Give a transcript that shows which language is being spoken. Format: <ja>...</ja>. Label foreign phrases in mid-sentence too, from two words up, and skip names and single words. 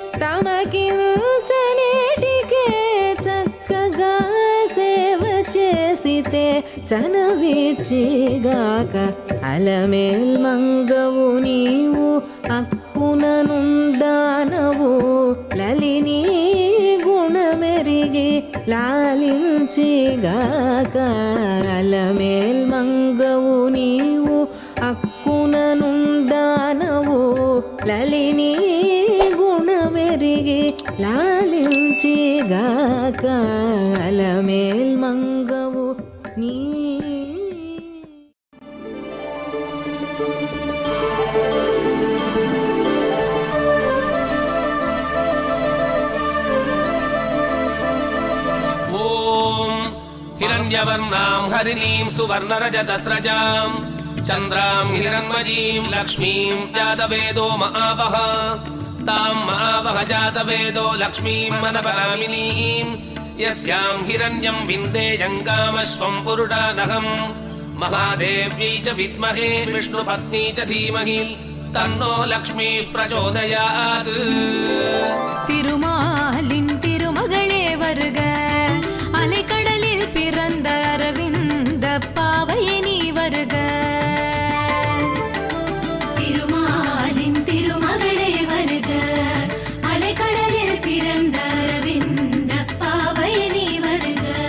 <te>తమకించనేటికే చక్కగా సేవ చేసితే చనవిచ్చిగాక అలమేల్ మంగవు నీవు అక్కుననుందానవు లలిని గుణమెరిగి లాలించిగాక అలమేల్ మంగవు నీవు అక్కుననుందానవు లలిని గుణమెరిగి లాలించిగాక అలమేల్ మంగవు నీ</te> <sa>हिरण्यवर्णां हरिणीं सुवर्णरजतस्रजां चन्द्रां हिरण्मयीं लक्ष्मीं जातवेदो महावः तां महावः जातवेदो लक्ष्मीं मनपरामिनीं यस्यां हिरण्यं विन्देयङ्गामश्वं पुरुषानहं महादेव्यै च विद्महे विष्णुपत्नी च धीमहि तन्नो लक्ष्मीः प्रचोदयात्</sa> <ta>திருமாலின் திருமகளே வருக அலைக்கடலில் பிறந்த அரவிந்த பாவையே நீ வருக திருமாலின் திருமகளே வருக அலைக்கடலில் பிறந்த அரவிந்த பாவையே நீ வருக</ta>